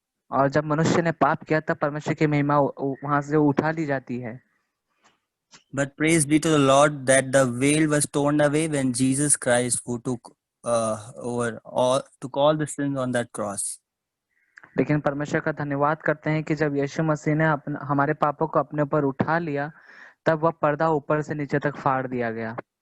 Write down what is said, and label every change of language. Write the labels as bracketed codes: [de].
[hi] और जब मनुष्य ने पाप किया तब परमेश्वर की महिमा वहां से उठा ली जाती है. [en] But praise be to the Lord that the veil was torn away when Jesus Christ, who took all the sins on that cross. [hi] लेकिन परमेश्वर का धन्यवाद करते हैं कि जब यीशु मसीह ने हमारे पापों को अपने ऊपर उठा लिया, तब वह पर्दा ऊपर से नीचे तक फाड़ दिया गया.